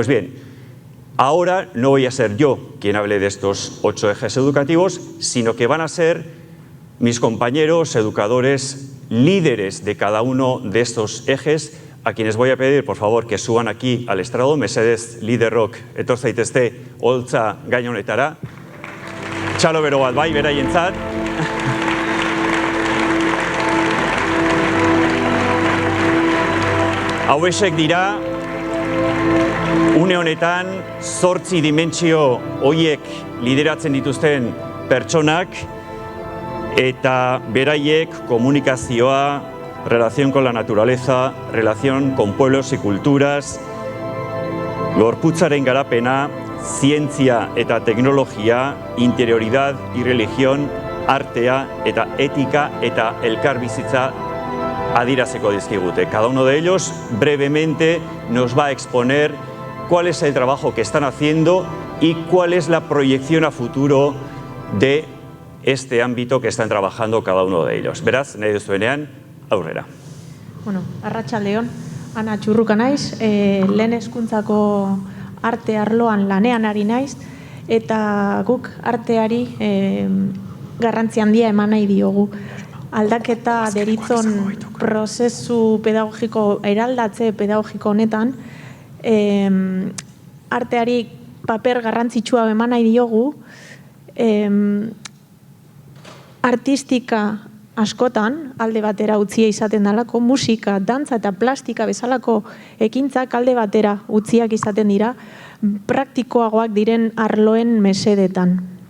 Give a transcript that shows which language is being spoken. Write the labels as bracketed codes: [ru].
[es] Pues bien, ahora no voy a ser yo quien hable de estos 8 ejes educativos, sino que van a ser mis compañeros educadores líderes de cada uno de estos ejes, a quienes voy a pedir, por favor, que suban aquí al estrado. [eu] Mesedez, liderrok, etor zaitezte, holtza gain honetara. Txalo bero bat bai, beraientzat. Hauexek dira, une honetan, 8 dimentsio horiek lideratzen dituzten pertsonak, eta beraiek komunikazioa, [es] relación con la naturaleza, relación con pueblos y culturas, [eu] gorputzaren garapena, zientzia eta teknologia, [es] interioridad y religión, [eu] artea eta etika eta elkarbizitza adieraziko dizkigute. [es] Cada uno de ellos brevemente nos va a exponer cuál es el trabajo que están haciendo y cuál es la proyección a futuro de este ámbito que están trabajando cada uno de ellos. [eu] Beraz, nahi duzuenean, aurrera. Bueno, arratsaldeon, Ana Txurruka naiz, lehen hezkuntzako arte arloan lanean ari naiz, eta guk arteari garrantzi handia eman nahi diogu. Aldaketa deritzon prozesu pedagogiko, eraldatze pedagogiko honetan, arteari paper garrantzitsua eman nahi diogu, artistika askotan alde batera utzia izaten dalako, musika, dantza eta plastika bezalako ekintzak alde batera utziak izaten dira, praktikoagoak diren arloen mesedetan.